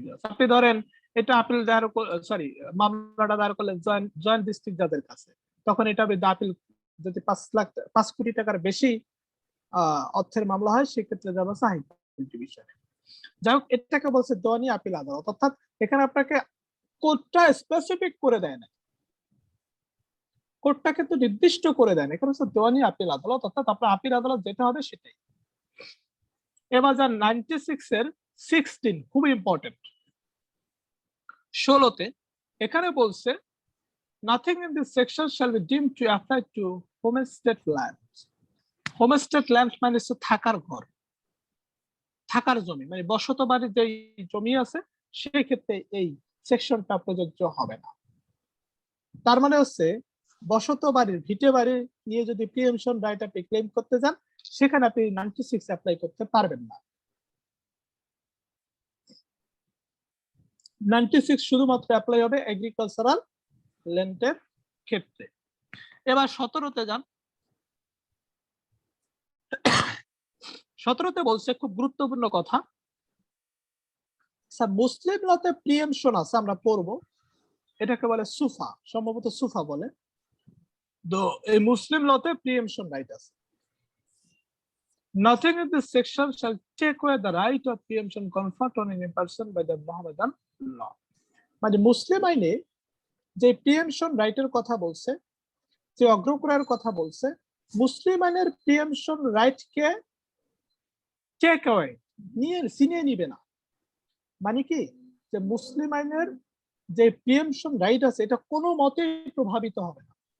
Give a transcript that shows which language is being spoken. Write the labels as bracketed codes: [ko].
[bn] আপনি ধরেন এটা আপিল দায়ের, সরি মামলাটা দায়ের করলেন জয়েন্ট ডিস্ট্রিক্ট জাজের কাছে, তখন এটা বিরুদ্ধে আপিল যদি 5 কোটি টাকার বেশি অর্থের মামলা হয় সেক্ষেত্রে যাবে হাই ডিভিশনে। যাই হোক, এটাকে বলছে দেওয়ানি আপিল আদালত। অর্থাৎ এখানে আপনাকে কোর্টটা স্পেসিফিক করে দেয় না, কোর্টটা কিন্তু নির্দিষ্ট করে দেয় না, এখানে হচ্ছে দেওয়ানি আপিল আদালত। অর্থাৎ আপনার আপিল আদালত যেটা হবে সেটাই। এবার যান 96 এর 16, খুব ইম্পর্টেন্ট, 16তে এখানে বলছে [en] nothing in this section shall be deemed to apply to homestead land. [bn] Homestead land মানে হচ্ছে থাকার ঘর, থাকার জমি, মানে বসত বাড়ির যে জমি আছে সেই ক্ষেত্রে এই সেকশনটা প্রযোজ্য হবে না। তার মানে হচ্ছে বসত বাড়ির, ভিটে বাড়ি নিয়ে যদি প্রিএমশন রাইট আপনি ক্লেম করতে যান, সেখানে আপনি 96 অ্যাপ্লাই করতে পারবেন না। 96 শুধুমাত্র অ্যাপ্লাই হবে এগ্রিকালচারাল ল্যান্ডের ক্ষেত্রে। এবার 17তে যান। 17তে বলছে খুব গুরুত্বপূর্ণ কথা, মুসলিম লতে প্রিএমশন আছে, আমরা পড়বো, এটাকে বলে সুফা, সম্ভবত সুফা বলে। তো এই মুসলিম লতে প্রিএমশন রাইট আছে। [en] Nothing in this section shall take away the right of preemption conferred on any person by the Mohammedan law. [bn] মানে মুসলিম আইনে যে প্রিএমশন রাইটের কথা বলছে, যে অগ্রকুরের কথা বলছে, মুসলিম আইনের প্রিএমশন রাইটকে টেক অ্যাওয়ে ছিনিয়ে নিবে না। মানে কি, যে মুসলিম আইনের যে প্রিএমশন রাইট আছে এটা কোনো মতেই প্রভাবিত হবে না।